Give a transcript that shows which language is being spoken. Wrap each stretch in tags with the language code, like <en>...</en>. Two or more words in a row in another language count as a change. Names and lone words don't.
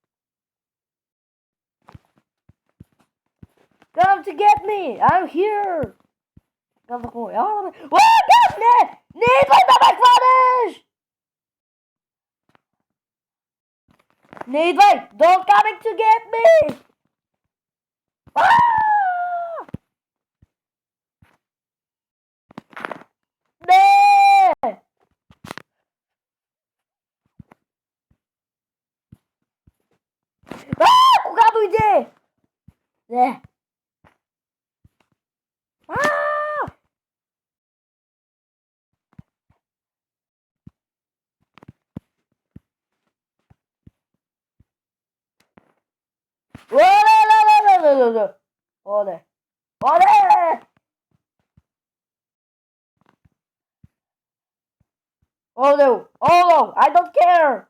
<en>Come to get me! I'm here!</en> <bg>Казах му, я да ме... Газ, не! Не идвай да ме хванеш! Не идвай!</bg> <en>Don't coming to get me!</en> <bg>Не! Кога дойде? Не! Оде! Оде! Оде!</bg> <en>Оло! I don't care!</en>